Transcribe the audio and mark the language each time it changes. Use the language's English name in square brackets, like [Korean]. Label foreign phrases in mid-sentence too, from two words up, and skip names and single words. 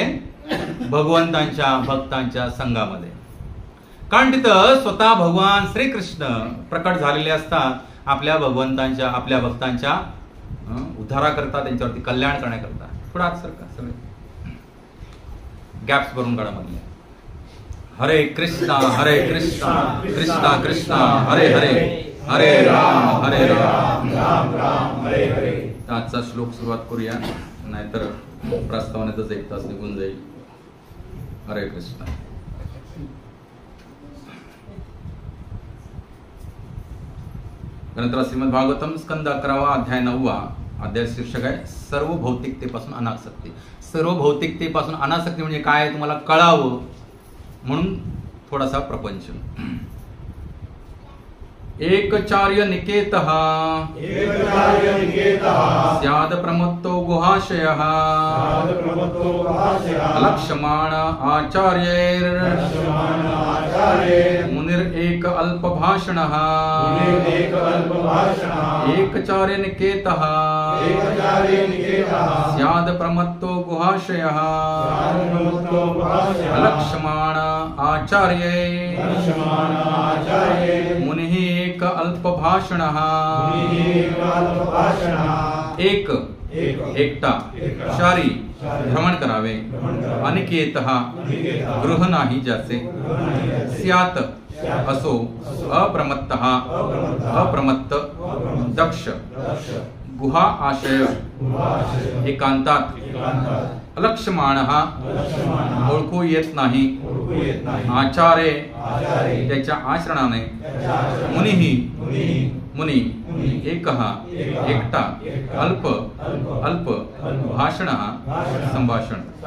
[Marathi] भगवंतांच्या भक्तांच्या संघामध्ये. कारण तिथं स्वतः भगवान श्रीकृष्ण प्रकट झालेले असतात आपल्या भगवंतांच्या, आपल्या भक्तांच्या उद्धाराकरता, त्यांच्यावरती कल्याण करण्याकरता. थोडा आत सरका, सगळे गॅप्स भरून काढा मधले. [Sanskrit] हरे कृष्णा कृष्णा कृष्णा हरे हरे, हरे राम राम राम हरे हरे. [Marathi] आजचा श्लोक सुरुवात करूया, नाहीतर प्रस्तावनेतच 1 तास निघून जाईल. हरे कृष्ण. ग्रंथराज श्रीमद भागवतम स्कंद 11 अध्याय 9. अध्याय शीर्षक आहे सर्व भौतिकतेपासून अनासक्ती. सर्व भौतिकतेपासून अनासक्ती म्हणजे काय तुम्हाला कळावं म्हणून थोडासा प्रपंच. [Sanskrit] एकचार्य निकेतः स्याद प्रमत्तो गुहाशयः अलक्ष्यमाण आचार्यैर् मुनिर एक अल्पभाषणः. एकचार्य निकेतः स्याद प्रमत्तो गुहाशयः अलक्ष्यमाण आचार्यैर् मुनिः एक अल्पभाषणः. [Marathi] एक एकटा शारी भ्रमण करावे, अनिकेतः गृह नाही ज्याचे, स्यात असो अप्रमत्तः अप्रमत्त, दक्ष [Sanskrit] गुहा आशय [Marathi] एकांतात, अलक्ष्यमाणः ओळखू येत नाही, आचार्य त्याच्या आचरणाने, मुनिही मुनी एकः एकटा, अल्प अल्प भाषणः संभाषण.